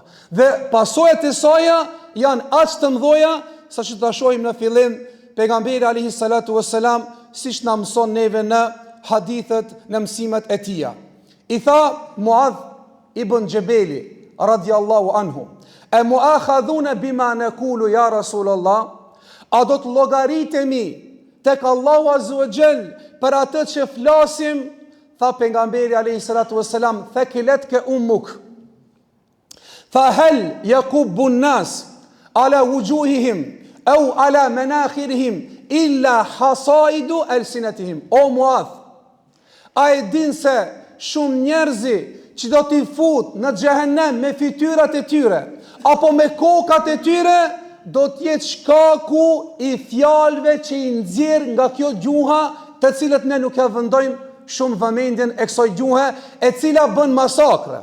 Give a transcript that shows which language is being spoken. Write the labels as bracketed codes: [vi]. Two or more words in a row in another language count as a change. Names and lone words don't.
[sq] Dhe pasojat e saj janë aq të mëdha sa që ta shohim në fillim pejgamberi [ar] عليه الصلاة والسلام [sq] siç na mëson neve në hadithet, në mësimet e tij. I tha [ar] Muadh ibn Jabeli رضي الله عنه أمؤاخذون بما نقول يا رسول الله?" [sq] A do të llogaritemi tek Allahu [ar] عز وجل [sq] për atë që flasim? Tha pejgamberi [ar] عليه الصلاة والسلام: "ثكلتك أمك." فهل يكب الناس على وجوههم أو على مناخرهم إلا حصائد ألسنتهم. [sq] O Muadh, a e din se shumë njerëzi që do t'i fut në xhehenem me fytyrat e tyre apo me kokat e tyre, do t'jetë shkaku i fjalëve që i nxjerr nga kjo gjuha, të cilët ne nuk ja vendojmë shumë vëmendjen e kësaj gjuhe, e cila bën masakre.